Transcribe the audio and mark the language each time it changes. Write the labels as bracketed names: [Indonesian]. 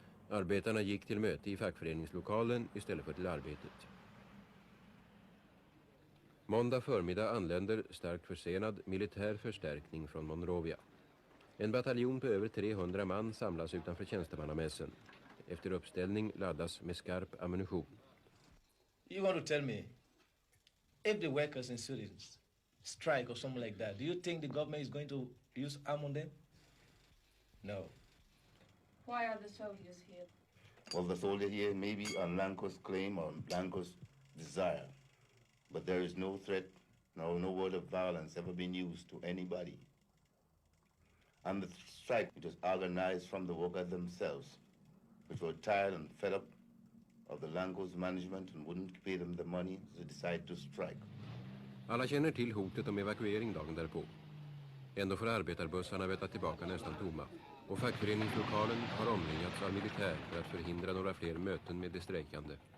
[Swedish] Arbetarna gick till möte i fackföreningslokalen istället för till arbetet. Måndag förmiddag anländer starkt försenad militär förstärkning från Monrovia. En bataljon på över 300 man samlas utanför tjänstemannamässen. Efter uppställning laddas med skarp ammunition. [English] You want to tell me, if the workers in students strike or something like that, do you think the government is going to use arm on them? No. Why are the soldiers here? Well, the soldiers here may be on Lanco's claim or Lanco's desire. But there is no threat, no word of violence ever been used to anybody. And the strike, it was organized from the workers themselves, which were tired and fed up of the Lanco's management and wouldn't pay them the money, so they decided to strike. [Swedish] Alla känner till hotet om evakuering dagen därpå. Ändå får arbetarbussarna veta tillbaka nästan tomma. Och fackföreningslokalen har omringats av militär för att förhindra några fler möten med de strejkande.